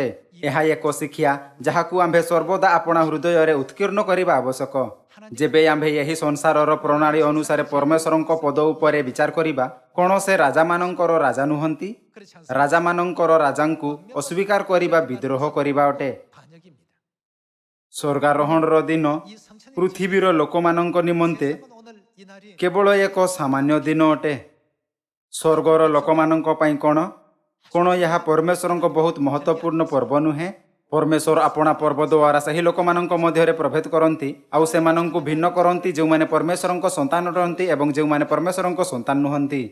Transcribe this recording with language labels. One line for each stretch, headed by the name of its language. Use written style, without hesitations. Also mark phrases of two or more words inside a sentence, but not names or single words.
Odia: ଏହା ଏକ ଶିକ୍ଷା ଯାହାକୁ ଆମ୍ଭେ ସର୍ବଦା ଆପଣା ହୃଦୟରେ ଉତ୍କୀର୍ଣ୍ଣ କରିବା ଆବଶ୍ୟକ। ଯେବେ ଆମ୍ଭେ ଏହି ସଂସାରର ପ୍ରଣାଳୀ ଅନୁସାରେ ପରମେଶ୍ୱରଙ୍କ ପଦ ଉପରେ ବିଚାର କରିବା, କ'ଣ ସେ ରାଜାମାନଙ୍କର ରାଜା ନୁହନ୍ତି? ରାଜାମାନଙ୍କର ରାଜାଙ୍କୁ ଅସ୍ୱୀକାର କରିବା ବିଦ୍ରୋହ କରିବା ଅଟେ।
Korean: 반역입니다.
Odia: ସ୍ୱର୍ଗାରୋହଣର ଦିନ
Korean: 이 성찬의
Odia: ପୃଥିବୀର ଲୋକମାନଙ୍କ ନିମନ୍ତେ
Korean: 오늘 이 날이
Odia: କେବଳ ଏକ ସାମାନ୍ୟ ଦିନ ଅଟେ। ସ୍ୱର୍ଗର ଲୋକମାନଙ୍କ ପାଇଁ କ'ଣ ଏହା ପରମେଶ୍ୱରଙ୍କ ବହୁତ ମହତ୍ୱପୂର୍ଣ୍ଣ ପର୍ବ ନୁହେଁ? ପରମେଶ୍ୱର ଆପଣା ପର୍ବ ଦ୍ୱାରା ସେହି ଲୋକମାନଙ୍କ ମଧ୍ୟରେ ପ୍ରଭେଦ କରନ୍ତି ଆଉ ସେମାନଙ୍କୁ ଭିନ୍ନ କରନ୍ତି ଯେଉଁମାନେ ପରମେଶ୍ୱରଙ୍କ ସନ୍ତାନ ରହନ୍ତି ଏବଂ ଯେଉଁମାନେ ପରମେଶ୍ୱରଙ୍କ ସନ୍ତାନ ନୁହନ୍ତି।